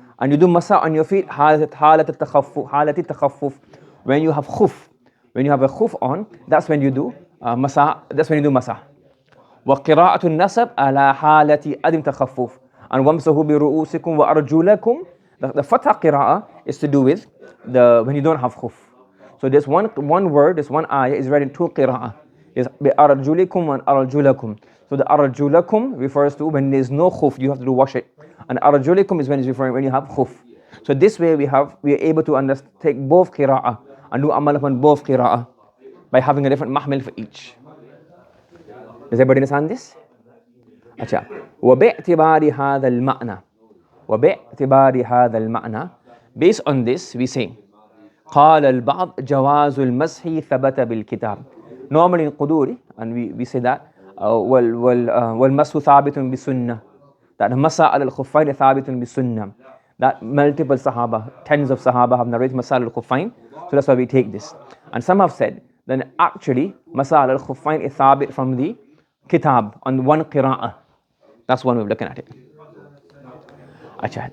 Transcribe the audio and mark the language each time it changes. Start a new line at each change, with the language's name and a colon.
English: And you do masa on your feet,
Arabic: حالة التخفف.
English: When you have khuf, when you have a khuf on, that's when you do masa. That's when you do masa.
Arabic: وقراءة النسب على حالة عدم تخفف. And وامسحوا برؤوسكم وأرجلكم.
English: The fatha qira'ah is to do with when you don't have khuf. So there's one word, this one ayah is read in two qira'ah. Is بأرجلكم and أرجلكم. So the أرجلكم refers to when there's no khuf, you have to wash it. And أرجلكم is when it's referring when you have khuf. So this way we are able to take both qira'ah and do amal upon both qira'ah by having a different mahmil for each. Does everybody understand this?
Urdu: أچھا.
Arabic: وباعتبار هذا المعنى. وباعتبار هذا المعنى.
English: Based on this we say
Arabic: قال البعض جواز المسح ثبت بالكتاب.
English: Normally in Quduri, and we say that
Arabic: والمسح ثابت بسنة.
English: That masa al-khuffayn thabitun bi-sunnah. That multiple sahaba, tens of sahaba have narrated masa al-khuffayn. So that's why we take this. And some have said then actually masa al-khuffayn is thabit from the kitab on one qira'ah. That's one way of looking at it. Achha.